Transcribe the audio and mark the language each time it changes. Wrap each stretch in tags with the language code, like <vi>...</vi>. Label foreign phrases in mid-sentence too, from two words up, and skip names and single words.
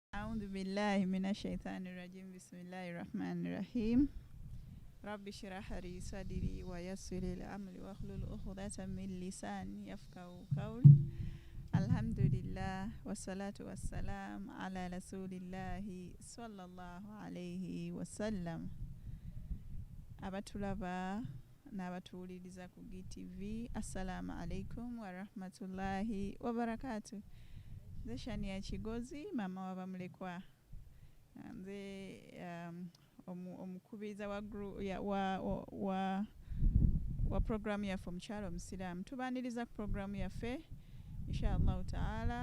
<ar>أعوذ بالله من الشيطان الرجيم بسم الله الرحمن الرحيم رب اشرح لي صدري ويسر لي أمري واحلل عقدة من لساني يفقهوا قولي الحمد لله والصلاة والسلام على رسول الله صلى الله عليه وسلم</ar> <lg>abatulaba n'abatuwuliriza ku GTV</lg> <ar>السلام عليكم ورحمة الله وبركاته.</ar> <lg>Nze Shania Kigozi mama wa bamulekwa nze omukubiriza wa programu yaffe omukyalo omusiraamu tubaniriza ku programu yaffe</lg> <ar>إن شاء الله تعالى.</ar>